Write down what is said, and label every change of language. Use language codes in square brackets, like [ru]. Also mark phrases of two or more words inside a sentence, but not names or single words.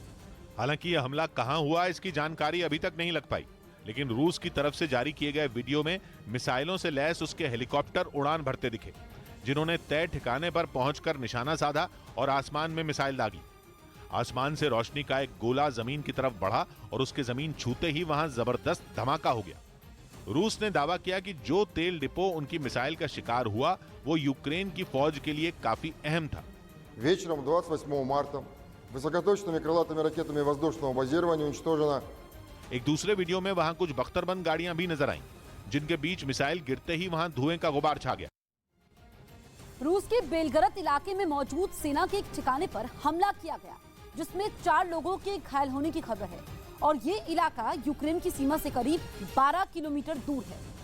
[hi] हालांकि यह हमला कहां हुआ इसकी जानकारी अभी तक नहीं लग पाई, लेकिन रूस की तरफ से जारी किए गए वीडियो में मिसाइलों से लैस उसके हेलीकॉप्टर उड़ान भरते दिखे, जिन्होंने तय ठिकाने पर पहुंचकर निशाना साधा और आसमान में मिसाइल दागी। आसमान से रोशनी का एक गोला जमीन की तरफ बढ़ा और उसके जमीन छूते ही वहां जबरदस्त धमाका हो गया। रूस ने दावा किया कि जो तेल डिपो उनकी मिसाइल का शिकार हुआ वो यूक्रेन की फौज के लिए काफी अहम था। [ru] Вечером 28 марта высокоточными крылатыми ракетами воздушного базирования уничтожено। [hi] एक दूसरे वीडियो में वहां कुछ बख्तरबंद गाड़ियां भी नजर आईं, जिनके बीच मिसाइल गिरते ही वहां धुएं का गुबार छा गया। रूस के बेलगरद इलाके में मौजूद सेना के एक ठिकाने पर हमला किया गया, जिसमें 4 लोगों के घायल होने की खबर है और ये इलाका यूक्रेन की सीमा से करीब 12 किलोमीटर दूर है,